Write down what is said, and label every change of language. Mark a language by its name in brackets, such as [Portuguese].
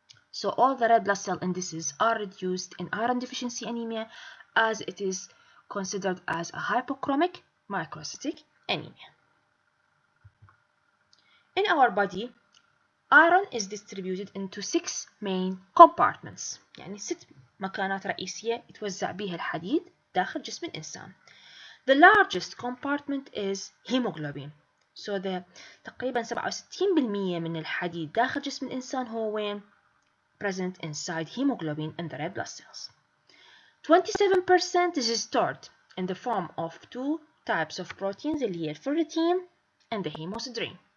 [English] So all the red blood cell indices are reduced in iron deficiency anemia as it is considered as a hypochromic microcytic anemia. In our body, iron is distributed into 6 main compartments. [Arabic] يعني 6 مكانات رئيسية يتوزع بها الحديد داخل جسم الإنسان. [English] The largest compartment is hemoglobin. So [Arabic] تقريبا 67% من الحديد داخل جسم الإنسان هو وين؟ [English] Present inside hemoglobin in the red blood cells. 27% is stored in the form of 2 types of proteins [Arabic] اللي هي [English] الferritin and the hemosiderin.